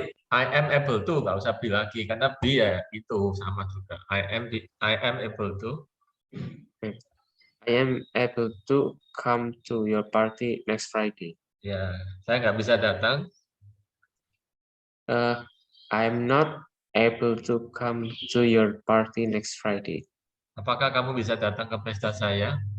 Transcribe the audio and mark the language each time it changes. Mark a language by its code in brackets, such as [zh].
[en] I am able to, [id] nggak usah be lagi karena be ya itu sama juga. [en] I am able to. I am able to come to your party next Friday. [id] Ya, saya nggak bisa datang. [en] I'm not able to come to your party next Friday. [id] Apakah kamu bisa datang ke pesta saya?